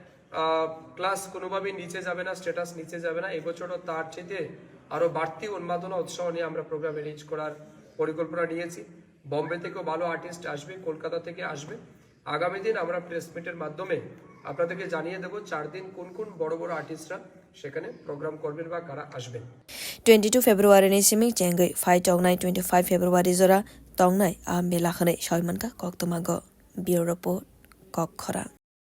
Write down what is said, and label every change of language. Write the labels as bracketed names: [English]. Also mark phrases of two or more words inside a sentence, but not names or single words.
[Bangla] ক্লাস কোনোভাবেই নিচে যাবে না স্ট্যাটাস নিচে যাবে না এই বছরও তার চেয়ে আরো বাড়তি উন্মাদনা উৎসাহ নিয়ে আমরা [English] program arrange [Bangla] করার পরিকল্পনা নিয়েছি বোম্বে থেকেও ভালো আর্টিস্ট আসবে কলকাতা থেকে আসবে আগামী দিন আমরা [English] press meet [Bangla] মাধ্যমে আপনাদেরকে জানিয়ে দেব 4 দিন কোন কোন বড় বড় আর্টিস্টরা সেখানে প্রোগ্রাম করবেন বা কারা আসবেন [Kok Borok] 22 February ni simi jengai fight tongnai 25 February zora tongnai a mela khane shoimanka koktomago [English] bureau report [Kok Borok] kokkhora